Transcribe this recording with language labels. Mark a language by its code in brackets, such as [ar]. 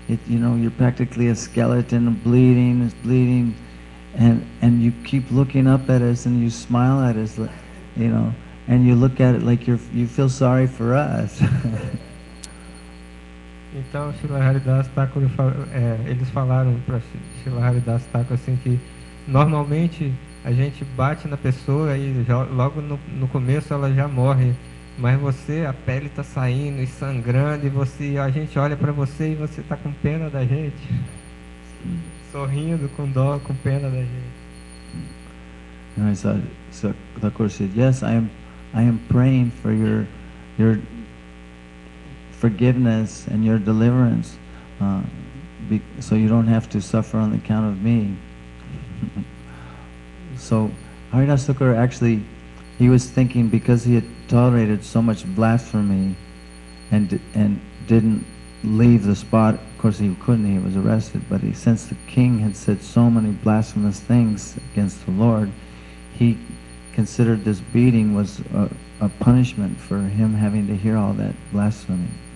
[en] You're practically a skeleton, bleeding, and you keep looking up at us and you smile at us, and you look at it like you feel sorry for us. [pt] Então, Srila Haridas Thakur, eles falaram para Srila Haridas Thakur assim que normalmente a gente bate na pessoa e logo no começo ela já morre, mas você, a pele está saindo e sangrando, e a gente olha para você e você está com pena da gente, sorrindo com dó, com pena da gente. [en] And so Thakur said, yes, I am praying for your forgiveness and your deliverance, so you don't have to suffer on account of me. So Haridas Thakur actually, he was thinking, because he had tolerated so much blasphemy and didn't leave the spot, of course he couldn't, he was arrested, but since the king had said so many blasphemous things against the Lord, he considered this beating was a punishment for him having to hear all that blasphemy.